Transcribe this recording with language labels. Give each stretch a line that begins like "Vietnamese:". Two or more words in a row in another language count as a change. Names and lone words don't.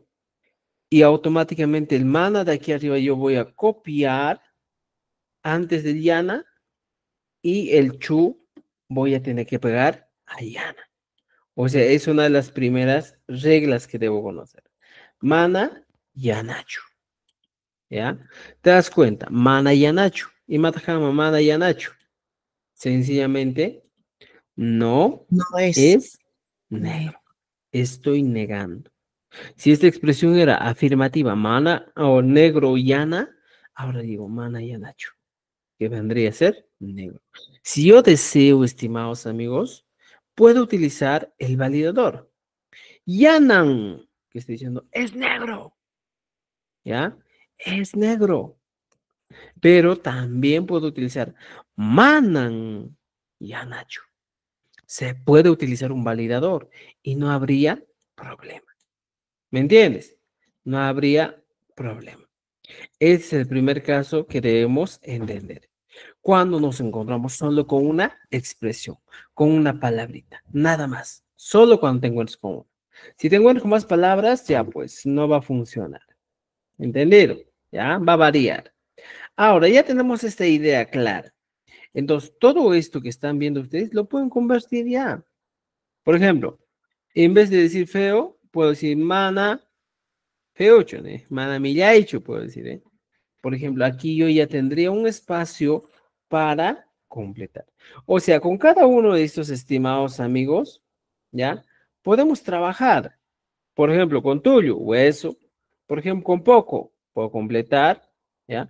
Spanish: Y automáticamente el mana de aquí arriba yo voy a copiar antes de yana y el chu voy a tener que pegar a yana. O sea, es una de las primeras reglas que debo conocer.
Quechua: Mana, yanachu. ¿Ya?
Spanish: ¿Te das cuenta?
Quechua: Mana, yanachu. Y matajama, mana, yanachu.
Spanish: Sencillamente, no No es es negro. negro. Estoy negando. Si esta expresión era afirmativa, mana o negro, yana, ahora digo
Quechua: mana, yanachu,
Spanish: que vendría a ser negro. Si yo deseo, estimados amigos, puedo utilizar el validador. Yanan, que estoy diciendo, es negro, ¿ya? Es negro. Pero también puedo utilizar
Quechua: manan, yanachu.
Spanish: Se puede utilizar un validador y no habría problema. ¿Me entiendes? No habría problema. Ese es el primer caso que debemos entender. Cuando nos encontramos solo con una expresión, con una palabrita, nada más. Solo cuando te encuentres con una. Si te encuentras con más palabras, ya pues no va a funcionar. ¿Entendido? Ya va a variar. Ahora ya tenemos esta idea clara. Entonces, todo esto que están viendo ustedes lo pueden convertir ya. Por ejemplo, en vez de decir feo, puedo decir
Quechua: mana feucho,
Spanish: ¿eh?
Quechua: Mana millaicho,
Spanish: puedo decir, ¿eh? Por ejemplo, aquí yo ya tendría un espacio para completar. O sea, con cada uno de estos estimados amigos, ¿ya? Podemos trabajar. Por ejemplo, con tuyo, hueso. Por ejemplo, con poco, puedo completar, ¿ya?